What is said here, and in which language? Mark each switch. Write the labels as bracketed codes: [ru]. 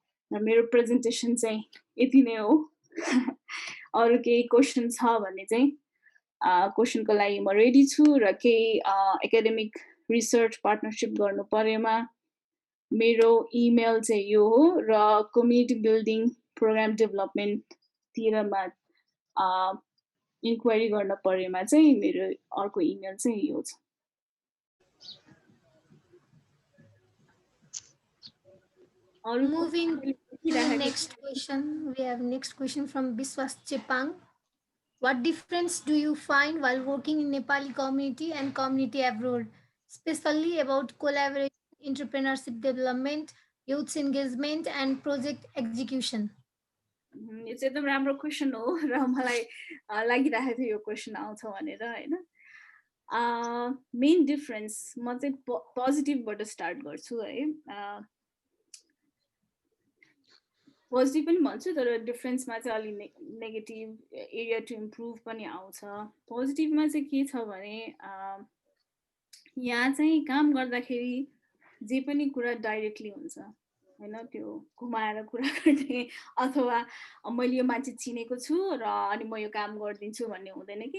[ne] र मेरो प्रेजेन्टेसन चाहिँ यति नै हो। अरू केही क्वेसन छ भने चाहिँ क्वेसनको लागि म रेडी छु, र केही [en] academic research partnership [ne] गर्नु परेमा मेरो इमेल चाहिँ यो हो, र [en] community building program डेभलपमेन्टतिरमा [ne] इन्क्वायरी गर्न परेमा चाहिँ मेरो अर्को इमेल चाहिँ यो छ। [en] Moving to the next question, we have next question from Biswas Chepang. What difference do you find while working in Nepali community and community abroad, especially about collaboration, entrepreneurship development, youth engagement, and project execution? [ne] यो चाहिँ एकदम राम्रो question हो, र मलाई लागिरहेको थियो यो क्वेसन आउँछ भनेर होइन। [en] main difference [ne] म चाहिँ पोजिटिभबाट स्टार्ट गर्छु है। पोजिटिभ पनि भन्छु, तर डिफरेन्समा चाहिँ अलि [en] negative area to improve [ne] पनि आउँछ। पोजिटिभमा चाहिँ के छ भने यहाँ चाहिँ काम गर्दाखेरि जे पनि कुरा डाइरेक्टली हुन्छ होइन, त्यो घुमाएर कुरा गर्ने अथवा मैले यो मान्छे चिनेको छु र अनि म यो काम गरिदिन्छु भन्ने हुँदैन कि।